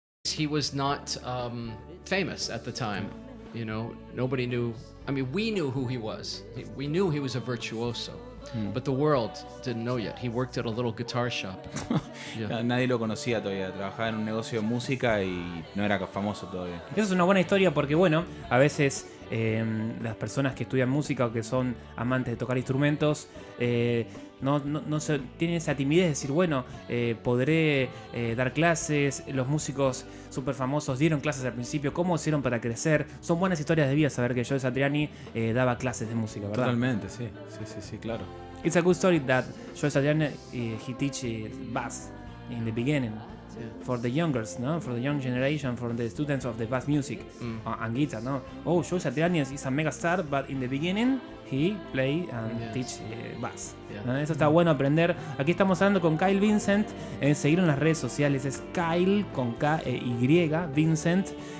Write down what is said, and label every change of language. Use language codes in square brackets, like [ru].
[en] He was not famous at the time. You know, nobody knew. I mean, we knew who he was. We knew he was a virtuoso, but the world didn't know yet. He worked at a little guitar shop. Yeah. [es] Nadie lo conocía todavía. Trabajaba en un negocio de música y no era famoso todavía. Esa es una buena historia porque, bueno, a veces las personas que estudian música o que son amantes de tocar instrumentos no se, tienen esa timidez de decir, bueno, podré dar clases. Los músicos súper famosos dieron clases al principio. ¿Cómo hicieron para crecer? Son buenas historias de vida saber que Joe Satriani daba clases de música, ¿verdad? Totalmente, sí, claro. [en] It's a good story that Joe Satriani he teaches bass in the beginning. For the youngers, no? For the young generation, for the students of the bass music and guitar, no? Oh, Joe Satriani is a mega star, but in the beginning he play and teach bass. [es] ¿No? Eso está bueno aprender. Aquí estamos hablando con Kyle Vincent. Seguir en las redes sociales es Kyle con K-Y, Vincent.